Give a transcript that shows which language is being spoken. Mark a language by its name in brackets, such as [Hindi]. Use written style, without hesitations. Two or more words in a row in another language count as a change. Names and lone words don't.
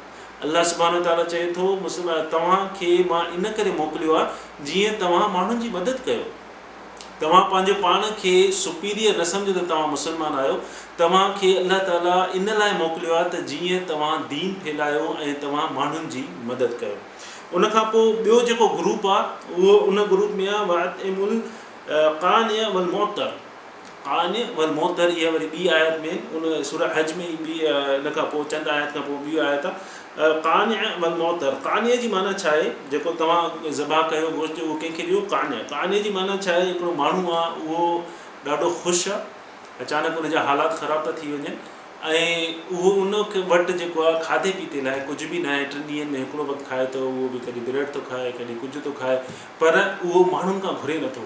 [Sindhi] अल्लाह [Arabic] سبحانه تعالى [Sindhi] चए थो तव्हांखे मां इन करे मोकिलियो आहे जीअं तव्हां माण्हुनि जी मदद कयो। तव्हां पंहिंजो पाण खे सुपीरियर न सम्झो त तव्हां मुस्लमान आहियो, तव्हांखे अल्लाह ताला इन लाइ मोकिलियो आहे त जीअं तव्हां दीन फैलायो ऐं तव्हां माण्हुनि जी मदद कयो। उनखां पोइ ॿियो जेको ग्रुप आहे उहो उन ग्रुप में आहे [Arabic] وأطعموا القانع والمعتر. القانع والمعتر [Sindhi] इहा वरी ॿी आयत में, उन सूरह हज में ॿी, इन खां पोइ चंद आयत खां पोइ ॿी आयत आहे [Arabic] القانع والمعتر. [Sindhi] क़ानिअ जी माना छा आहे? जेको तव्हां ज़बह कयो गोश्त उहो कंहिंखे ॾियो। क़ानिअ जी माना छा आहे? हिकिड़ो माण्हू आहे उहो ॾाढो ख़ुशि आहे, अचानक उनजा हालात ख़राब था थी वञनि, ऐं उहो उन वटि जेको आहे खाधे पीते लाइ कुझु बि न आहे, 3 ॾींहंनि में हिकिड़ो वक़्तु खाए थो, उहो बि कॾहिं ब्रेड थो खाए, कॾहिं कुझु थो खाए, पर उहो माण्हुनि खां घुरे नथो।